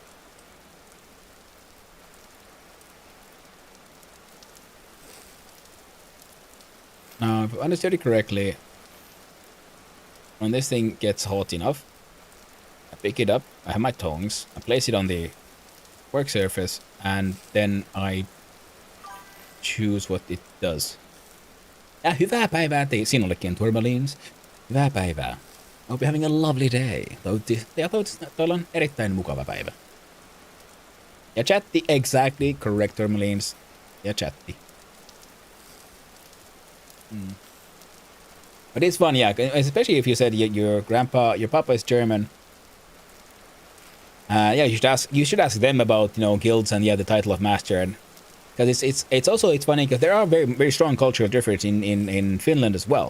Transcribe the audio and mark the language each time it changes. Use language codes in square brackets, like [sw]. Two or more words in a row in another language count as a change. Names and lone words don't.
[en] Now, if I understood it correctly, when this thing gets hot enough, I pick it up, I have my tongs, I place it on the work surface, and then I choose what it does. [fi] Ja hyvää päivää sinullekin, Turmalines. Hyvää päivää. [en] Hope you're having a lovely day. [fi] Toivottavasti tuolla on erittäin mukava päivä. Ja chatti, [en] exactly, correct, Turmalines. [fi] Ja chatti. [en] But it's fun, yeah, especially if you said your papa is German. Yeah, you should ask them about guilds and the title of master, and because it's funny because there are very very strong cultural differences in Finland as well.